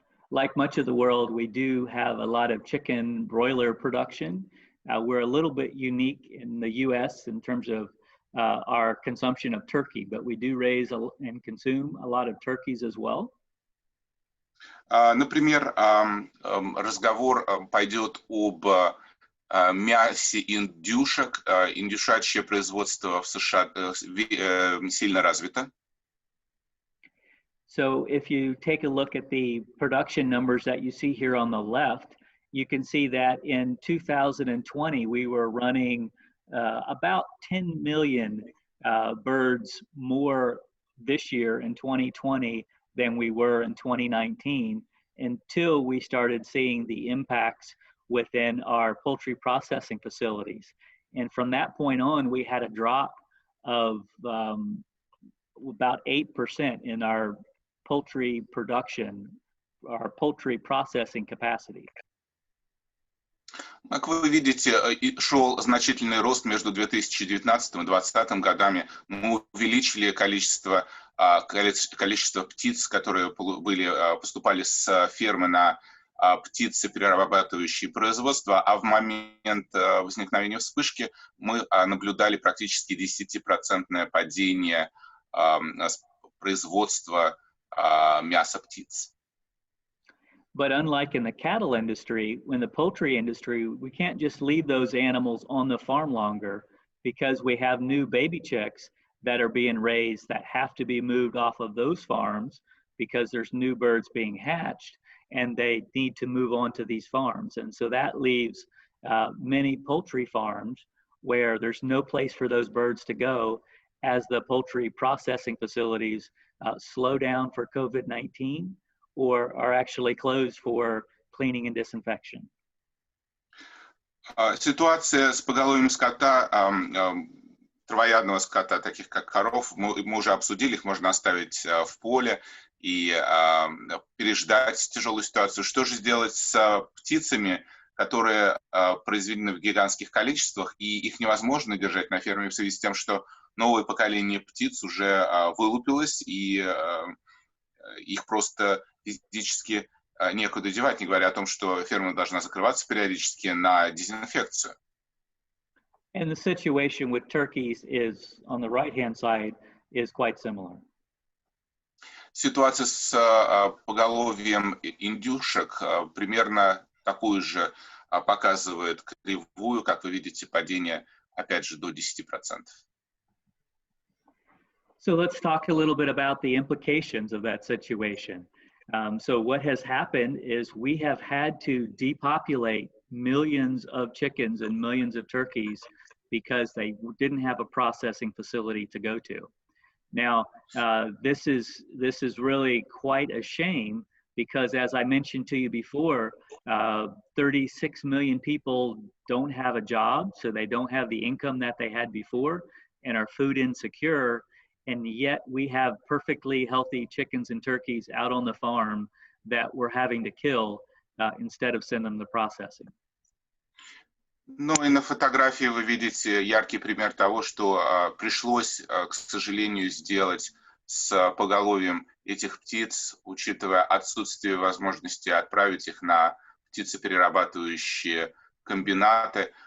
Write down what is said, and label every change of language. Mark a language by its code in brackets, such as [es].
[en] Like much of the world, we do have a lot of chicken broiler production. We're a little bit unique in the US in terms of our consumption of turkey, but we do raise and consume a lot of turkeys as well. [ru] Например, разговор пойдет об мясе индюшек. Индюшачье производство в США сильно развито. [en] So if you take a look at the production numbers that you see here on the left, you can see that in 2020, we were running about 10 million birds more this year in 2020 than we were in 2019, until we started seeing the impacts within our poultry processing facilities. And from that point on, we had a drop of about 8% in our poultry production, our poultry processing capacity. [ru] Как вы видите, шел значительный рост между 2019 и 2020 годами. Мы увеличили количество птиц, которые поступали с фермы на птицеперерабатывающие производства, а в момент возникновения вспышки мы наблюдали практически 10% падение производства мяса птиц. [en] But unlike in the cattle industry, in the poultry industry, we can't just leave those animals on the farm longer because we have new baby chicks that are being raised that have to be moved off of those farms because there's new birds being hatched and they need to move on to these farms. And so that leaves many poultry farms where there's no place for those birds to go as the poultry processing facilities slow down for COVID-19 or are actually closed for cleaning and disinfection. [ru] Ситуация с поголовьем скота, травоядного скота, таких как коров, мы уже обсудили, их можно оставить в поле и переждать тяжелую ситуацию. Что же сделать с птицами, которые произведены в гигантских количествах, и их невозможно держать на ферме в связи с тем, что новое поколение птиц уже вылупилось, и их просто физически некуда девать, не говоря о том, что ферма должна закрываться периодически на дезинфекцию. [en] And the situation with turkeys is, on the right-hand side, is quite similar. [ru] Ситуация с поголовьем индюшек примерно такую же показывает кривую, как вы видите, падение, опять же, до 10%. [en] So let's talk a little bit about the implications of that situation. So what has happened is we have had to depopulate millions of chickens and millions of turkeys because they didn't have a processing facility to go to. Now, this is really quite a shame because, as I mentioned to you before, 36 million people don't have a job, so they don't have the income that they had before and are food insecure. And yet we have perfectly healthy chickens and turkeys out on the farm that we're having to kill instead of send them to processing. [ru] Ну и на фотографии вы видите яркий пример того, что пришлось, к сожалению, сделать с поголовьем этих птиц, учитывая отсутствие возможности отправить их на птицеперерабатывающие комбинаты.